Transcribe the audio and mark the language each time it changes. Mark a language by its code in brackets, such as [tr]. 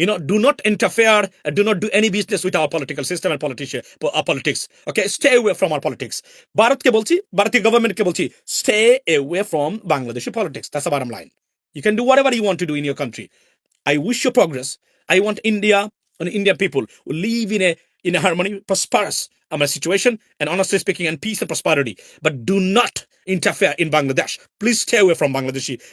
[en] Do not interfere, do not do any business with our political system and politics. Okay, stay away from our politics. [bn] ভারতকে বলছি, ভারতীয় গভর্নমেন্টকে বলছি, [en] stay away from Bangladeshi politics. That's the bottom line. You can do whatever you want to do in your country. I wish you progress. I want India and Indian people who live in a harmony, prosperous situation, and honestly speaking, and peace and prosperity. But do not interfere in Bangladesh. Please stay away from Bangladeshi.